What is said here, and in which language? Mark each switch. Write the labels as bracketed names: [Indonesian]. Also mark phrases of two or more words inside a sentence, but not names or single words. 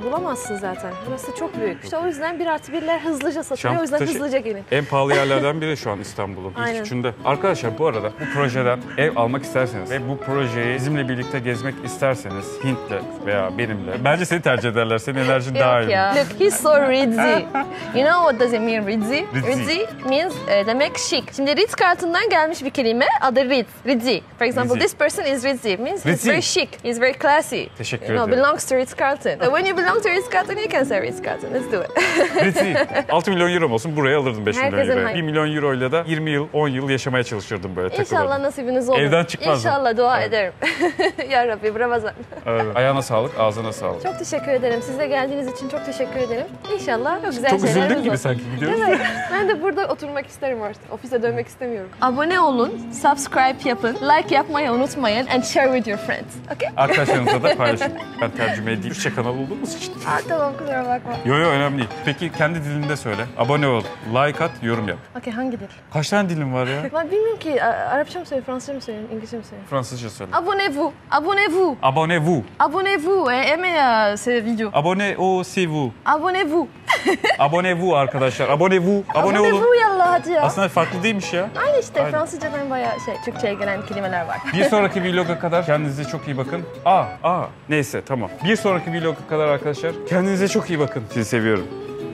[Turkish] Bulamazsın zaten. Burası çok büyük. İşte o yüzden 1+1'ler hızlıca satılıyor. O yüzden Nişantaşı hızlıca gelin. En pahalı yerlerden biri şu an İstanbul'un. İlk Aynen. üçünde. Arkadaşlar bu arada bu projeden ev almak isterseniz ve bu projeyi bizimle birlikte gezmek isterseniz Hint'le veya benimle. Bence seni tercih ederler. Senin enerjin daha Yok iyi. ya. [English] Look, he's so ritzy. You know what does it mean ritzy? Ritzy. Ritzy means [Turkish] demek şık. Şimdi Ritz-Carlton'dan gelmiş bir kelime. Adı Ritz. Ritzy. [English] For example, Ritzy. this person is ritzy. It means he's Ritzy. very chic. He's very classy. [Turkish] Teşekkür [English] You know, [Turkish] ederim. [English] belongs to Ritz-Carlton. So when you belong to Ritz-Carlton, you can say Ritz-Carlton. Let's do it. Ritzy. [Turkish] 6 milyon euro olsun buraya alırdım 5 milyon Herkesin euroya. hayal- 1 milyon euro ile de 20 yıl, 10 yıl yaşamaya çalışırdım böyle İnşallah takılırdım. nasibiniz olur. Evden çıkmazdım. İnşallah dua Evet. ederim. [Arabic] Ya Rabbi, [Turkish] Ramazan. Evet. Ayağına sağlık, ağzına sağlık. Çok teşekkür ederim. Siz de geldiğiniz için çok teşekkür ederim. İnşallah çok güzel Çok şeylerimiz üzüldük gibi olsun. sanki gidiyoruz. Evet. Ben de burada oturmak isterim artık. Ofise dönmek istemiyorum. Abone olun, subscribe yapın, like yapmayı unutmayın [English] and share with your friends. [Turkish] Okay? Arkadaşlarınızla da paylaşın. Ben tercüme edeyim. Türkçe kanal olduğumuz için. Tamam, kusura bakma. Yo yo önemli değil. Peki kendi dilinde söyle. Abone ol, like at, yorum yap. Okay, hangi dil? Kaç tane dilin var ya? Ben bilmiyorum ki. Arapça mı söyleyeyim, Fransızca mı söyleyeyim, İngilizce mi söyleyeyim? Fransızca söyle. [French] Abonnez-vous, abonnez-vous, Abonnez-vous. abonnez-vous et aimez ces vidéos. Abonnez-vous. Abonnez-vous. Abonnez-vous arkadaşlar. Abonnez-vous. [Turkish] Abone olun. Abonnez-vous yallah hadi ya. Aslında farklı değilmiş ya. Aynı işte Aynen. Fransızcadan bayağı Türkçe'ye gelen kelimeler var. Bir sonraki vloga kadar kendinize çok iyi bakın. Neyse tamam. Bir sonraki vloga kadar arkadaşlar kendinize çok iyi bakın. Sizi seviyorum.